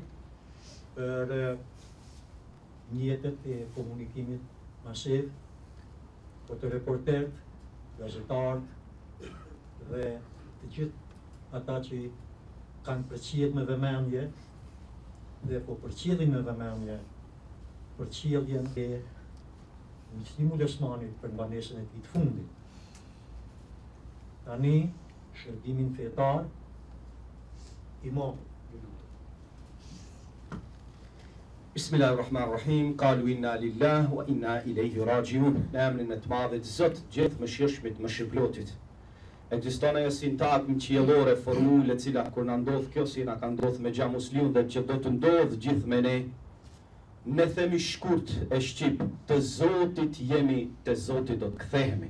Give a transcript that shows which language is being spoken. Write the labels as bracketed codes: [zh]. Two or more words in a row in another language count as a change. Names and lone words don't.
[sq] për mjetet e komunikimit masiv, fotoreportert, gazetarët dhe të gjithë ata që kanë përcjell me vëmendje dhe po përcjellin me vëmendje përcjelljen e Musli Mulosmanit për mbanesën e tij të fundit. Tani, shërbimin fetar, imam. [ar] Bismillahirrahmanirrahim. قالوا إنا لله وإنا إليه راجعون. [sq] Në emrin e të Madhit Zot, gjithë mëshirshmit, mëshirplotit. Ekziston ajo sintagmë qiellore formule e cila kur na ndodh kjo si na ka ndodhur me xha musliun dhe që do të ndodh gjithë me ne. Ne themi shkurt e shqip, të Zotit jemi, te Zoti do të kthehemi.